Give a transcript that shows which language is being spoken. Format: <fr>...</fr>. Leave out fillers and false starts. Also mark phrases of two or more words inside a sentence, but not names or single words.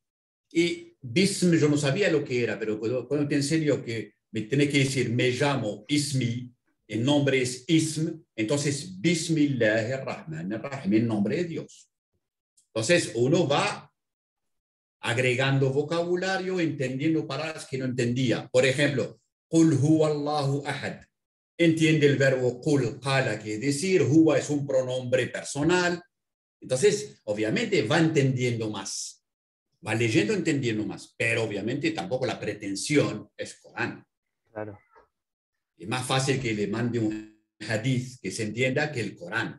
<es>Y Bism yo no sabía lo que era, pero cuando te enseño que me tiene que decir, me llamo Ismi, el nombre es Ism, entonces Bismillahirrahmanirrahim, el nombre de Dios. Entonces, uno va agregando vocabulario, entendiendo palabras que no entendía. Por ejemplo,</es> <ar>قل هو الله أحد.</ar> <es>Entiende el verbo</es> <ar>قل، قال,</ar> <es>que es decir, huwa es un pronombre personal. Entonces, obviamente va entendiendo más, va leyendo, entendiendo más, pero obviamente tampoco la pretensión es Corán. Claro. Es más fácil que le mande un hadith que se entienda que el Corán.</es>